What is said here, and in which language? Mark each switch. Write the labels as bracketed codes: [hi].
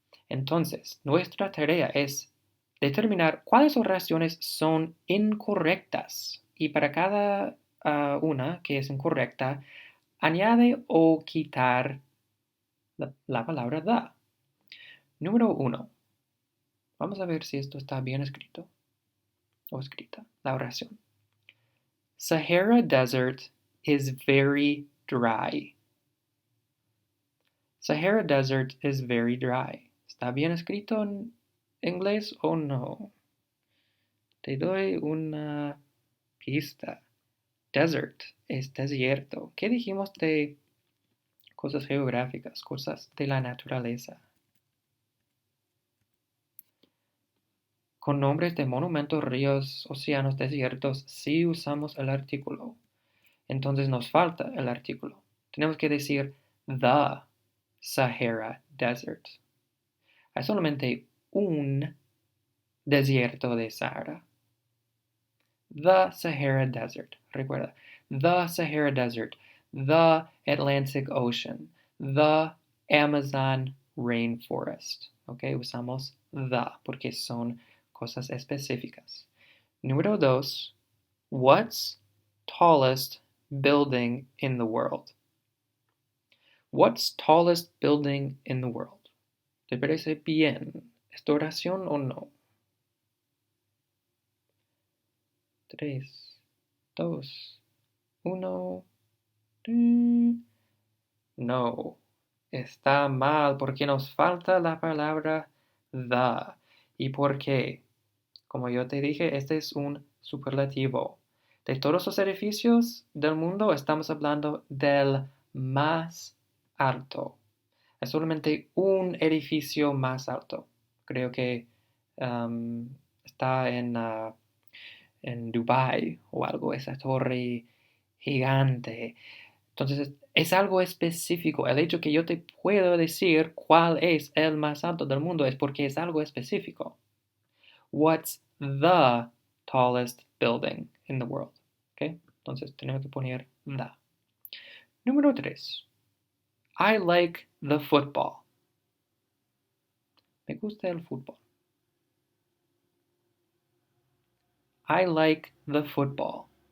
[es] Entonces, nuestra tarea es determinar cuáles oraciones son incorrectas y para cada una que es incorrecta, añade o quitar la palabra da. Número 1. Vamos a ver si esto está bien escrito o escrita, la oración. [en] Sahara Desert is very dry. Sahara Desert is very dry. [es] ¿Está bien escrito en inglés o no? Te doy una pista. Desert es desierto. ¿Qué dijimos de cosas geográficas, cosas de la naturaleza? Con nombres de monumentos, ríos, océanos, desiertos, sí usamos el artículo. Entonces nos falta el artículo. Tenemos que decir the Sahara Desert. Hay solamente un desierto de Sahara. The Sahara Desert. Recuerda, the Sahara Desert, the Atlantic Ocean, the Amazon Rainforest. ¿Ok? Usamos the porque son cosas específicas. Número 2. [en] What's tallest building in the world? What's tallest building in the world? [es] ¿Te parece bien esta oración o no? 3, 2, 1. No, está mal porque nos falta la palabra the. ¿Y por qué? Como yo te dije, este es un superlativo. De todos los edificios del mundo estamos hablando del más alto. Es solamente un edificio más alto. Creo que está en Dubái o algo, esa torre gigante. Entonces, es algo específico. El hecho que yo te puedo decir cuál es el más alto del mundo es porque es algo específico. [en] What's the tallest building in the world? [es] ¿Ok? Entonces, tenemos que poner the. Número 3. [en] I like the football. [es] Me gusta el fútbol. [en] I like the football.